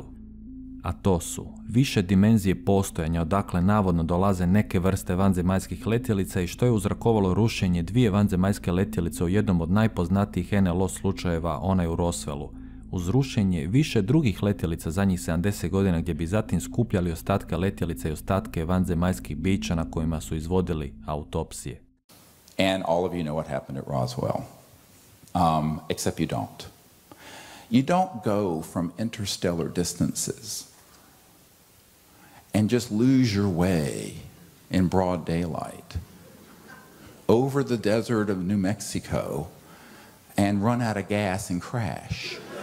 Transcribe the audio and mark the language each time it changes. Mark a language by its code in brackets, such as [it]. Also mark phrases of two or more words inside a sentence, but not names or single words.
[hr] A to su više dimenzije postojanja odakle navodno dolaze neke vrste vanzemaljskih letjelica i što je uzrokovalo rušenje dvije vanzemaljske letjelice u jednom od najpoznatijih NLO slučajeva, onaj u Roswellu, uz rušenje više drugih letjelica zadnjih 70 godina gdje bi zatim skupljali ostatke letjelica i ostatke vanzemaljskih bića na kojima su izvodili autopsije. [en] And all of you know what happened at Roswell, except you don't. You don't go from interstellar distances and just lose your way in broad daylight over the desert of New Mexico and run out of gas and crash.